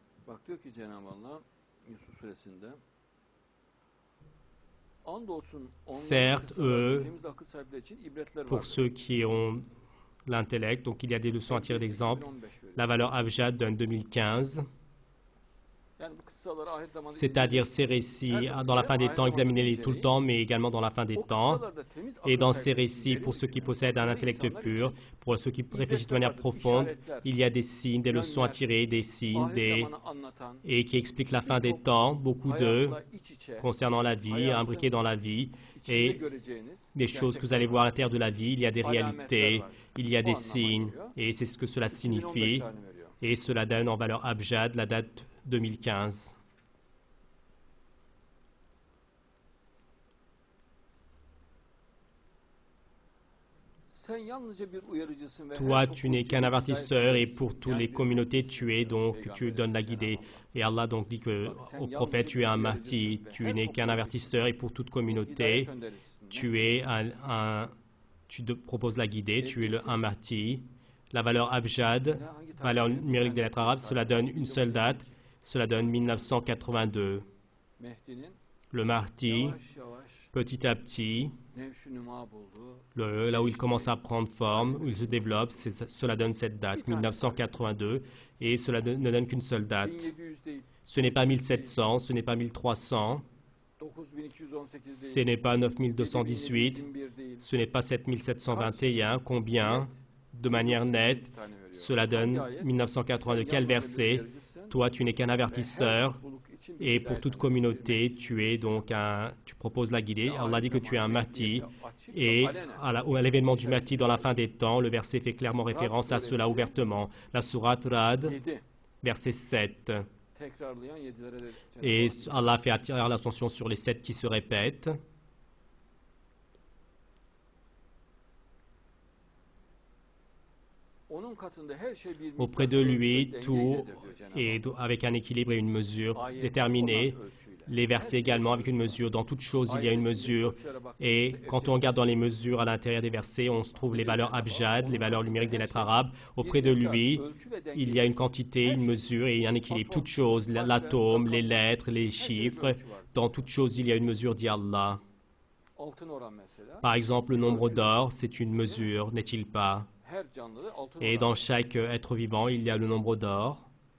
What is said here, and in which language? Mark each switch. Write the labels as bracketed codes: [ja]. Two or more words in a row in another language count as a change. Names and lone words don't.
[tr] Bak diyor ki Cenab-ı Allah Yusuf suresinde andolsun onların [fr] Certes, [tr] kıssalarında temiz akıl sahipleri için ibretler [fr] pour [tr] vardır. [fr] ceux qui ont l'intellect, donc il y a des leçons à tirer d'exemple. [tr] 2015 veriyor. [fr] La valeur Abjad donne 2015. [tr] Yani bu kıssaları ahir zamanda [fr] C'est-à-dire ces récits, dans la fin des temps, examinez-les tout le temps, mais également dans la fin des [tr] o [fr] temps. [tr] kıssalarda temiz [fr] Et [tr] akıl [fr] dans ces [tr] sahipleri için [fr] récits, [tr] derin [fr] pour ceux qui [tr] düşünen, [fr] possèdent un [tr] akıllı [fr] intellect [tr] insanlar [fr] pur, [tr] için [fr] pour ceux qui réfléchissent de [tr] ibretler [fr] manière [tr] vardır, [fr] profonde, [tr] işaretler, [fr] il y a des signes, des leçons à [tr] yönler, [fr] tirer, des signes, [tr] ahir zamanı anlatan, [fr] et qui expliquent la fin des [tr] birçok [fr] temps, beaucoup d'eux, [tr] hayatla iç içe, [fr] concernant la vie, imbriqués dans la vie, [tr] içinde [fr] et [tr] göreceğiniz [fr] des choses que vous allez voir à l'intérieur de la vie. Il y a des [tr] alametler [fr] réalités, [tr] var. [fr] il y a [tr] Bu [fr] des [tr] anlama [fr] signes, [tr] geliyor. [fr] et c'est ce que cela 2015 signifie, [tr] tarihini veriyor. [fr] et cela donne en valeur Abjad la date 2015. [tr] Sen yalnızca bir uyarıcısın ve [fr] Toi, [tr] her [fr] tu n'es [tr] topluluk [fr] qu'un [tr] için bir [fr] avertisseur et [tr] hidayet [fr] pour [tr] edersin. [fr] toutes [tr] Yani [fr] les [tr] bir [fr] communautés, [tr] müjdecisin [fr] tu es [tr] diyor [fr] donc, tu [tr] Peygamber [fr] donnes la [tr] Cenab-ı [fr] guidée. [tr] Allah. [fr] Et Allah donc dit que [tr] Bak, sen [fr] au prophète, tu es [tr] yalnızca [fr] un [tr] bir [fr] martyr, [tr] uyarıcısın ve [fr] tu [tr] her [fr] n'es qu'un [tr] topluluk için [fr] avertisseur et pour toute [tr] bir [fr] communauté, [tr] hidayet önderisin. [fr] tu es tu te proposes la guidée, tu es un martyr. La valeur Abjad, valeur numérique des lettres arabes, cela donne une seule date, cela donne 1982. [tr] Mehdi'nin [fr] Le martyr, [tr] yavaş yavaş [fr] petit à petit, [tr] nevşü nüma bulduğu [fr] là où il commence à prendre forme, où il se développe, cela donne cette date, 1982, et cela ne donne qu'une seule date. [tr] 1700 değil, [fr] Ce n'est pas 1700, ce n'est pas 1300, 9218 ce [tr] değil, [fr] n'est pas 9218, [tr] 7721 değil. [fr] ce n'est pas 7721, combien, de manière nette, [tr] 1952 tane veriyor. [fr] cela donne [tr] Hangi ayet? [fr] 1982. [tr] Sen [fr] Quel [tr] yalnızca bir [fr] verset? [tr] uyarıcısın [fr] Toi, tu n'es qu'un [tr] ve her [fr] avertisseur, [tr] topluluk için bir [fr] et pour [tr] hidayet [fr] toute [tr] önderisin. [fr] communauté, tu es donc tu proposes la guidée. Allah dit que tu es un martyr, et à l'événement du martyr dans la fin des temps, le verset fait clairement référence à cela ouvertement. La sourate Rad, 7 verset 7. [tr] tekrarlayan 7'lere de Cenab-ı [fr] Et [tr] Allah [fr] Allah fait attirer l'attention sur les 7 qui se répètent. [tr] onun katında her şey bir [fr] Auprès [tr] miktar [fr] de [tr] ölçü ve [fr] lui, [tr] denge [fr] tout [tr] iledir diyor Cenab-ı [fr] est [tr] Allah. [fr] avec un équilibre et une mesure [tr] Ayet [fr] déterminée. [tr] olan ölçüyle. [fr] Les versets également avec une mesure. Dans toute chose, il y a une mesure. Et quand on regarde dans les mesures à l'intérieur des versets, on se trouve les valeurs Abjad, les valeurs numériques des lettres arabes. Auprès de lui, il y a une quantité, une mesure et un équilibre. Toute chose, l'atome, les lettres, les chiffres. Dans toute chose, il y a une mesure, dit Allah. [tr] Altın oran mesela. [fr] Par exemple, le nombre d'or, c'est une mesure, n'est-il pas? [tr] Her canlıda altın [fr] Et [tr] oran. [fr] dans chaque être vivant, il y a le nombre d'or.